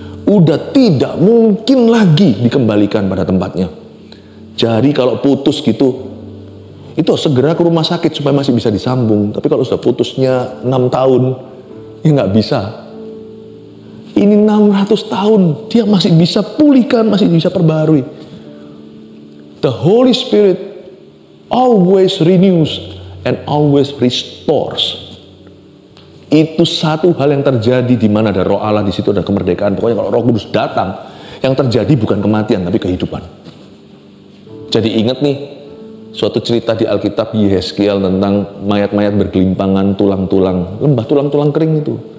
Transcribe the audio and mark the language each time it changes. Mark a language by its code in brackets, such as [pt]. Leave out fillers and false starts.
[id] Udah tidak mungkin lagi dikembalikan pada tempatnya. Jadi kalau putus gitu, itu segera ke rumah sakit supaya masih bisa disambung. Tapi kalau sudah putusnya 6 tahun, ya nggak bisa. Ini 600 tahun, dia masih bisa pulihkan, masih bisa perbaharui. [en] The Holy Spirit always renews and always restores. [id] Itu satu hal yang terjadi di mana ada Roh Allah, di situ ada kemerdekaan. Pokoknya kalau Roh Kudus datang, yang terjadi bukan kematian tapi kehidupan. Jadi ingat nih, suatu cerita di Alkitab Yehezkiel tentang mayat-mayat bergelimpangan, tulang-tulang, lembah tulang-tulang kering itu.